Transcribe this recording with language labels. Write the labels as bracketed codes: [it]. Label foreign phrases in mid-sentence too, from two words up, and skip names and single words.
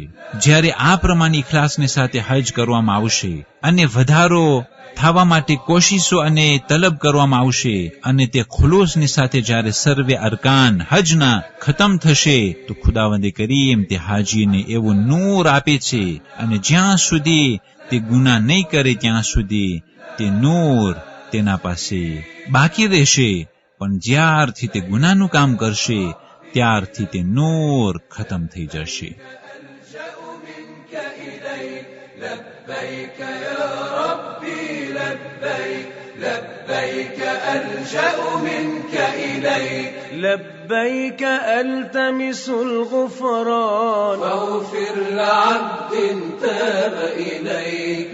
[gu] જ્યારે આ પ્રમાણે ઇખલાસની સાથે હજ કરવામાં આવશે અને વધારો થવા માટે કોશિશો અને તલબ કરવામાં આવશે, અને તે ખુલૂસની સાથે જ્યારે સર્વે અરકાન હજના ખતમ થશે, તો ખુદાવંદે કરીમ તે હાજીને એવું નૂર આપે છે, અને જ્યાં સુધી તે ગુનાહ નહીં કરે ત્યાં સુધી તે નૂર તેના પાસે બાકી રહેશે, પણ જ્યારથી તે ગુનાહનું કામ કરશે ત્યારથી તે નૂર ખતમ થઈ જશે. [ar] لبيك ألجأ منك إليك لبيك ألتمس الغفران فاغفر لعبد تاب إليك